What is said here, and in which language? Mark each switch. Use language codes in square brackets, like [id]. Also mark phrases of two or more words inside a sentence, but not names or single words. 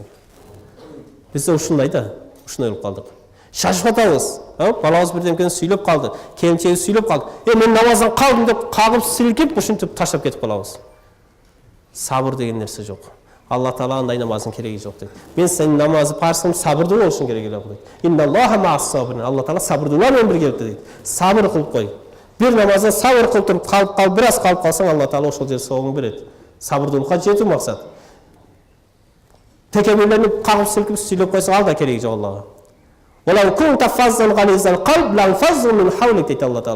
[ky] Бизде ушундай да, ушундай болуп калдык. Шашып атабыз. Балабыз бирдемкени сүйлөп калды, келинчеги сүйлөп калды. Мен намаздан калдым деп кагып силкип, ушинтип таштап кетип калабыз. Сабыр деген нерсе жок. Алла Таала андай намаздын кереги жок дейт. Мен сенин намазы парсың, сабырдуу болушуң керек эле дейт. [ar] إن الله مع الصابرين. [ky] Алла Таала сабырдуулар менен бирге дейт. Сабыр кылып кой. Бир намазда сабыр кылып туруп калып, бир аз калып калсаң, Алла Таала ошол жерде соогуң берет. Сабырдуулукка жетүү максат. Текебирленип, кагып силкип сүйлөп койсоң, ал да кереги жок Аллага. [ar] ولو كنت فظا غليظ القلب لانفضوا من حولك дейт Алла Таала.